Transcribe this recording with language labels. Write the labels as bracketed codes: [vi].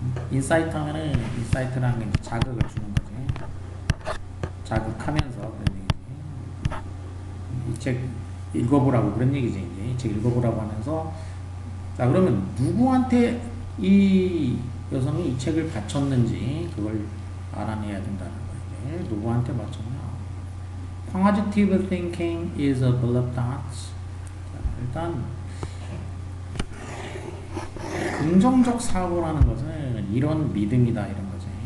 [ko] 인사이트 하면은 인사이트라는 게 자극을 주는 거지. 자극하면서 그런 얘기지. 이 책 읽어보라고 그런 얘기지. 이제 이 책 읽어보라고 하면서 자 그러면 누구한테 이 여성이 이 책을 바쳤는지 그걸 알아내야 된다는 거지. 누구한테 바쳤냐? [en] Positive thinking is a beloved thought. [ko] 일단 긍정적 사고라는 것은 이런 믿음이다 이런 거지.